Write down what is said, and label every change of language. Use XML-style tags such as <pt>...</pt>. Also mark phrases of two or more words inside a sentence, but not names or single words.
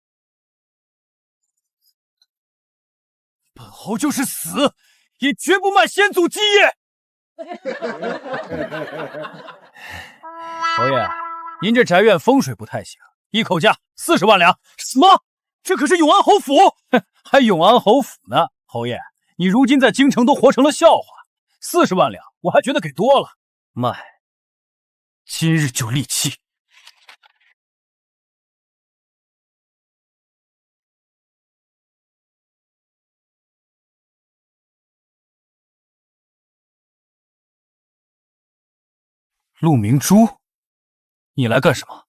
<zh>本侯就是死，也绝不卖先祖基业！侯爷，您这宅院风水不太行，一口价40万两。什么？这可是永安侯府，还永安侯府呢！侯爺，你如今在京城都活成了笑話，40萬兩我還覺得給多了。賣，今日就立契。陸明珠，你來幹什麼？</zh>